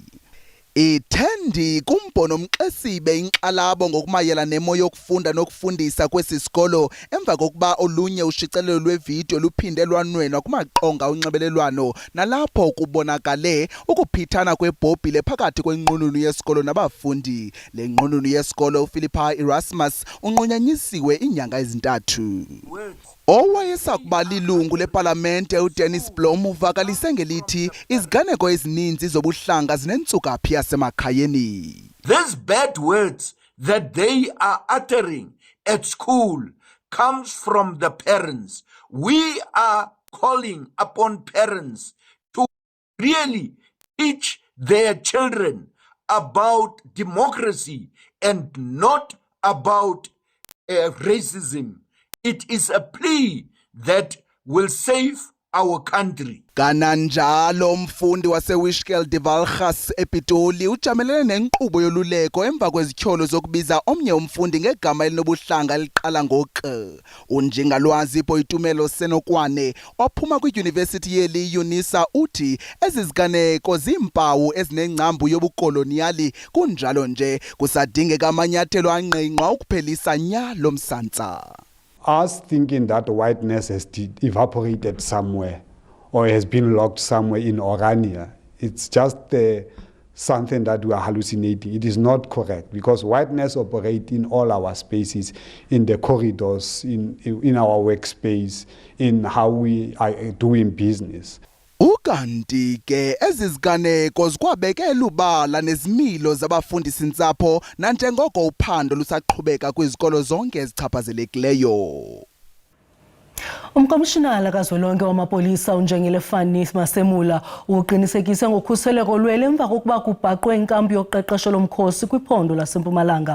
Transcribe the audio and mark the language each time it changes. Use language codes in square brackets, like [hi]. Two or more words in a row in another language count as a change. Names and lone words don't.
[xh] Itendi kumbono Mxesibe inkxalabo ngokumayela nemo yokufunda nokufundisa kwesi sikolo emva kokuba olunye ushicilelo lwevideo luphinde lwanwenwa kumaqonga onxibelelwano nalapho kubonakale ukuphithana kwebhobhile phakathi kwenqununu yesikolo nabafundi. Le nqununu yesikolo uPhilippa Erasmus unqunyanyisiwe inyanga ezintathu. Owayesakuba lilungu lepalamente uDennis Blom uvakalise ngelithi iziganeko ezininzi zobuhlanga zinentsukaphi yasemakhayeni. [en] These bad words that they are uttering at school comes from the parents. We are calling upon parents to really teach their children about democracy and not about racism. It is a plea that will save our country. [xh] Kananjalo umfundi waseWishkel de Valgas ePitoli ujamelene nenkqubo yoluleko emva kwezithyolo zokubiza omnye umfundi ngegama elinobuhlanga eliqala ngo-K. Unjingalwazi Boitumelo Senokwane ophuma kwidyunivesithi yeli UNISA uthi ezi ziganeko ziimpawu ezinengcambu yobukoloniyali, kunjalo nje kusadingeka amanyathelo angqingqwa ukuphelisa nya lo msantsa. [en] Us thinking that whiteness has evaporated somewhere or has been locked somewhere in Orania, it's just something that we are hallucinating. It is not correct because whiteness operates in all our spaces, in the corridors, in our workspace, in how we are doing business. [xh] Ukanti ke eziziganeko zikwabekela ubala nezimilo zabafundi sintsapho nanjengoko uphando lusaqhubeka kwizikolo zonke ezichaphazelekileyo. Umkomishinala kazwelonke wamapolisa uNjengele Fanny Masemula uqinisekise ngokhuseleko lwele emva kokuba kubhaqwe inkampu yoqeqesho lomkhosi kwiphondo laseMpumalanga.